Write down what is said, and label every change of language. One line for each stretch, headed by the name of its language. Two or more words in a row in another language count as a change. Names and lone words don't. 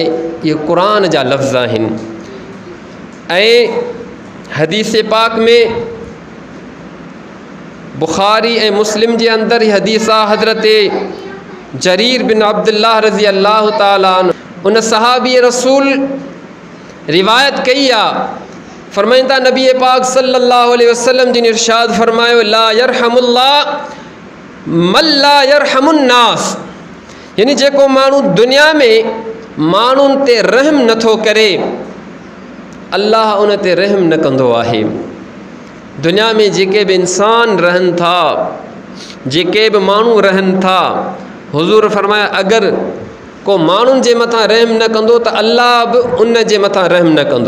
Sindhi: इहे क़ुरान जा लफ़्ज़ आहिनि। ऐं हदीस पाक में बुखारी ऐं मुस्लिम जे अंदर ही हदीस आहे, हज़रत जरीर बिन अब्दुल्लाह
Arabic: رضي الله تعالى عنه,
Sindhi: उन सहाबी रसूल रिवायत कई आहे, फरमाइनि था नबी पाक
Arabic: صلى الله عليه وسلم
Sindhi: जिन इरशाद फरमायो,
Arabic: لا يرحم الله من لا يرحم الناس,
Sindhi: यानी जेको माण्हू दुनिया में माण्हुनि ते रहम नथो करे, अल्लाह उन ते रहम न कंदो आहे। दुनिया में जेके बि इंसान रहनि था, जेके बि माण्हू रहनि था, हुज़ूर फरमाया अगरि को माण्हुनि जे मथां रहम न कंदो त अल्लाह बि उन जे मथां रहम न कंदो।